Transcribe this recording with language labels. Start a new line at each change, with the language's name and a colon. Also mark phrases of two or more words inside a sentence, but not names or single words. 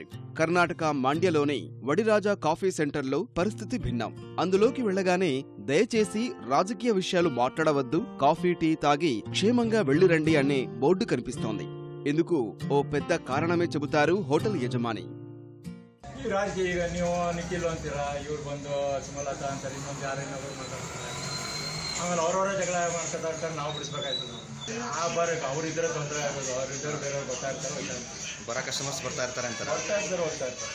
Telugu: కర్ణాటక మాండ్యలోని వడిరాజా కాఫీ సెంటర్లో పరిస్థితి భిన్నం. అందులోకి వెళ్లగానే దయచేసి రాజకీయ విషయాలు మాట్లాడవద్దు, కాఫీ టీ తాగి క్షేమంగా వెళ్లిరండి అనే బోర్డు కనిపిస్తోంది. ఇందుకు ఓ పెద్ద కారణమే చెబుతారు హోటల్ యజమాని.
Kannada: ರಾಜಕೀಯ ಈಗ ನೀವು ನಿಖಿಲ್ ಅಂತೀರಾ, ಇವ್ರು ಬಂದು ಸುಮಲತಾ ಅಂತಾರೆ, ಇನ್ನೊಂದು ಯಾರೇನಾದ್ರು ಮಾತಾಡ್ತಾರೆ. ಆಮೇಲೆ ಅವ್ರವರೇ ಜಗಳ ಮಾಡ್ತಾ ನಾವು ಬಿಡಿಸ್ಬೇಕಾಯ್ತು. ಬರಬೇಕು, ಅವ್ರಿದ್ರೆ ತೊಂದರೆ ಆಗೋದು, ಅವ್ರಿದ್ದರು ಬೇರೆಯವ್ರು ಬರ್ತಾ ಇರ್ತಾರೆ, ಬರ ಕಸ್ಟಮರ್ಸ್ ಬರ್ತಾ ಇರ್ತಾರೆ ಅಂತಾರೆ. ಹೋಗ್ತಾ ಇರ್ತಾರೆ.